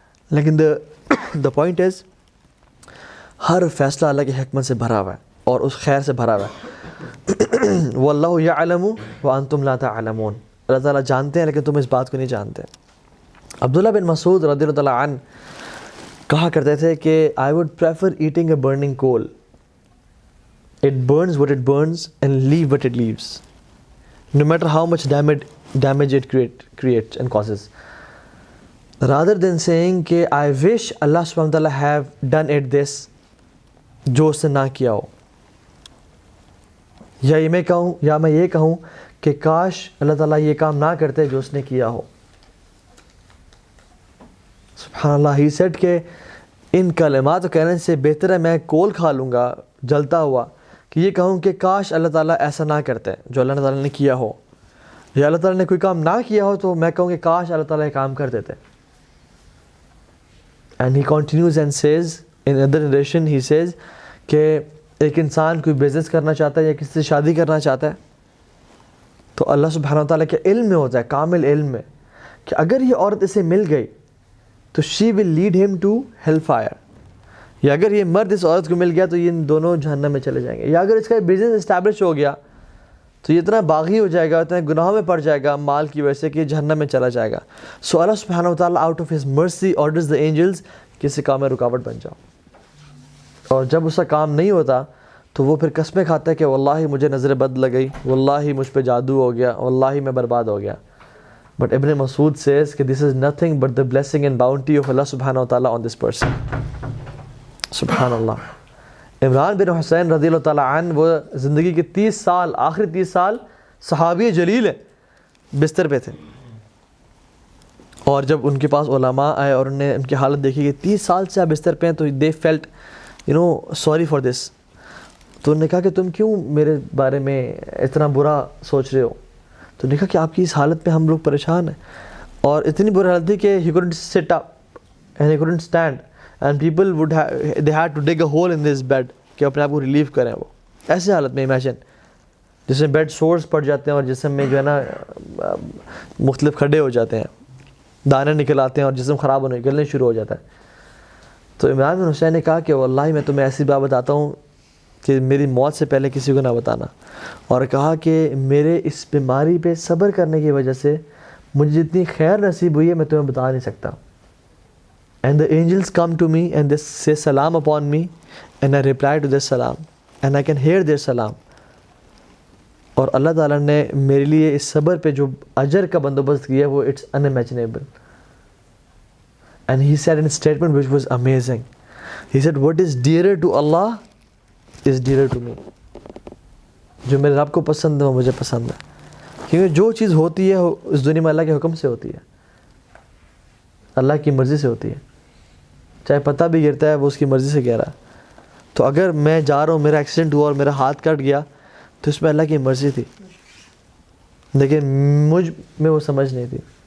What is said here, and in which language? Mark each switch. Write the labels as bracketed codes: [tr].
[ur] لیکن [en] the point is [ur] ہر فیصلہ اللہ کی حکمت سے بھرا ہوا ہے اور اس خیر سے بھرا ہوا ہے. [ar] واللہ یعلم وانتم لا تعلمون, [ur] اللہ تعالیٰ جانتے ہیں لیکن تم اس بات کو نہیں جانتے. عبداللہ بن مسعود رضی اللہ تعالیٰ عنہ کہا کرتے تھے کہ [en] I would prefer eating a burning coal. It burns what it burns and leave what it leaves, no matter how much damage it creates and causes, rather than saying کہ I wish Allah subhanahu wa ta'ala have done it this, [ur] جو اس نے نہ کیا ہو, [en] یا میں یہ کہوں کہ کاش اللہ تعالیٰ یہ کام نہ کرتے جو اس نے کیا ہو. [ur] سبحان اللہ. [en] he said [ur] کہ ان کلمات کہنے سے بہتر ہے میں کول کھا لوں گا جلتا ہوا کہ یہ کہوں کہ کاش اللہ تعالیٰ ایسا نہ کرتے جو اللہ تعالیٰ نے کیا ہو, یا اللہ تعالیٰ نے کوئی کام نہ کیا ہو تو میں کہوں کہ کاش اللہ تعالیٰ یہ کام کر دیتے. [en] and he continues and says in other narration, he says [ur] کہ ایک انسان کوئی بزنس کرنا چاہتا ہے یا کسی سے شادی کرنا چاہتا ہے تو اللہ سبحانہ وتعالیٰ کے علم میں ہوتا ہے, کامل علم میں, کہ اگر یہ عورت اسے مل گئی تو [en] she will lead him to hell fire, [ur] یا اگر یہ مرد اس عورت کو مل گیا تو یہ دونوں جہنم میں چلے جائیں گے, یا اگر اس کا بزنس اسٹیبلش ہو گیا تو یہ اتنا باغی ہو جائے گا, اتنا گناہوں میں پڑ جائے گا مال کی وجہ سے کہ جہنم میں چلا جائے گا. سو اللہ سبحانہ وتعالیٰ [en] out of his mercy orders the angels [ur] کسی کام میں رکاوٹ بن جاؤ, اور جب اس کا کام نہیں ہوتا تو وہ پھر قسمیں کھاتا ہے کہ واللہ مجھے نظر بد لگ گئی, واللہ مجھ پہ جادو ہو گیا, واللہ میں برباد ہو گیا. [en] But Ibn Masud says کہ this is nothing but the blessing and bounty of Allah subhanahu wa ta'ala on this person. [ur] سبحان اللہ. عمران بن حسین رضی اللہ تعالیٰ عنہ وہ زندگی کے 30 سال, آخری 30 سال صحابی جلیل ہے, بستر پہ تھے, اور جب ان کے پاس علماء آئے اور انہوں نے ان کی حالت دیکھی کہ 30 سال سے آپ بستر پہ ہیں تو [en] they felt sorry for this. [ur] تو انہوں نے کہا کہ تم کیوں میرے بارے میں اتنا برا سوچ رہے ہو؟ تو دیکھا کہ آپ کی اس حالت میں ہم لوگ پریشان ہیں, اور اتنی بری حالت تھی کہ [en] he couldn't sit up and he couldn't stand and people they had to dig a hole in this bed [ur] کہ اپنے آپ کو ریلیو کریں. وہ ایسے حالت میں امیجن جس میں بیڈ سورس پڑ جاتے ہیں اور جسم میں جو ہے نا مختلف کھڈے ہو جاتے ہیں, دانے نکل آتے ہیں اور جسم خراب ہونے نکلنے شروع ہو جاتا ہے. تو عمران بن حسین نے کہا کہ واللہ میں تمہیں ایسی بات بتاتا ہوں کہ میری موت سے پہلے کسی کو نہ بتانا, اور کہا کہ میرے اس بیماری پہ صبر کرنے کی وجہ سے مجھے جتنی خیر نصیب ہوئی ہے میں تمہیں بتا نہیں سکتا. [en] And the angels come to me and they say salam upon me and I reply to their salam and I can hear their salam. [ur] اور اللہ تعالیٰ نے میرے لیے اس صبر پہ جو اجر کا بندوبست کیا وہ [en] it's unimaginable. And he said in a statement which was amazing. He said what is dearer to Allah is dearer to me. [ur] جو میرے رب کو پسند ہے وہ مجھے پسند ہے, کیونکہ جو چیز ہوتی ہے اس دنیا میں اللہ کے حکم سے ہوتی ہے, اللہ کی مرضی سے ہوتی ہے. چاہے پتہ بھی گرتا ہے وہ اس کی مرضی سے گرا ہے. تو اگر میں جا رہا ہوں, میرا ایکسیڈنٹ ہوا اور میرا ہاتھ کٹ گیا تو اس میں اللہ کی مرضی تھی, لیکن مجھ میں وہ سمجھ نہیں تھی.